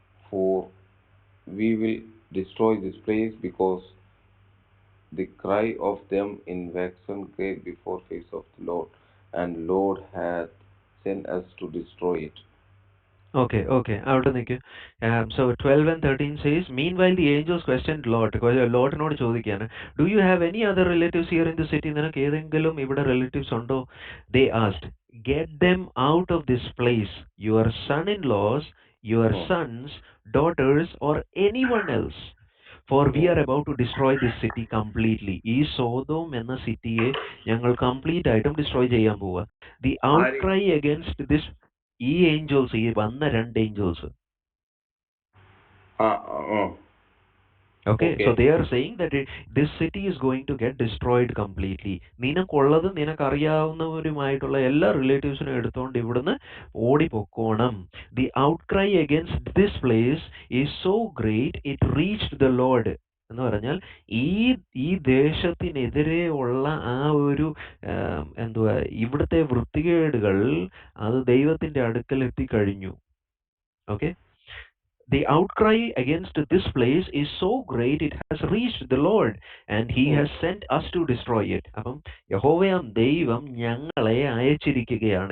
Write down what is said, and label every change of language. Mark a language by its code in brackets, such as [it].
[en] For we will destroy this place, because the cry of them in waxen great before face of the Lord, and Lord hath sent us to destroy it. [ml] Okay. അവിടെ നിൽക്ക്. [en] So 12 and 13 says, meanwhile the angels questioned Lot. [ml] ലോട്ടിനോട് ചോദിക്കുകയാണ്, [en] do you have any other relatives here in the city? [ml] നിനക്ക് ഏതെങ്കിലും ഇവിടെ relatives ഉണ്ടോ? [en] They asked, get them out of this place, your son-in-laws, your sons, daughters, or anyone else. For we are about to destroy this city completely. [ml] ഈ സോതോം എന്ന സിറ്റിയെ ഞങ്ങൾ complete ആയിട്ടും destroy ചെയ്യാൻ പോവുക. [en] The outcry against this, [ml] ഈ Angeles, ഈ വന്ന 2 Angeles, [en] okay, so they are saying that this city is going to get destroyed completely. [ml] നിനക്കുള്ളത് നിനക്കറിയാവുന്നവരുമായിട്ടുള്ള എല്ലാ റിലേറ്റീവ്സിനും എടുത്തുകൊണ്ട് ഇവിടുന്ന് ഓടിപ്പോക്കോണം. [en] The outcry against this place is so great it reached the Lord. [ml] എന്ന് പറഞ്ഞാൽ ഈ ദേശത്തിനെതിരെ ഉള്ള ആ ഒരു എന്തുവാ, ഇവിടുത്തെ വൃത്തികേടുകൾ അത് ദൈവത്തിന്റെ അടുക്കൽ എത്തിക്കഴിഞ്ഞു. [en] Okay, the outcry against this place is so great it has reached the Lord, and he has sent us to destroy it. [ml] അപ്പം യഹോവയാം ദൈവം ഞങ്ങളെ അയച്ചിരിക്കുകയാണ്.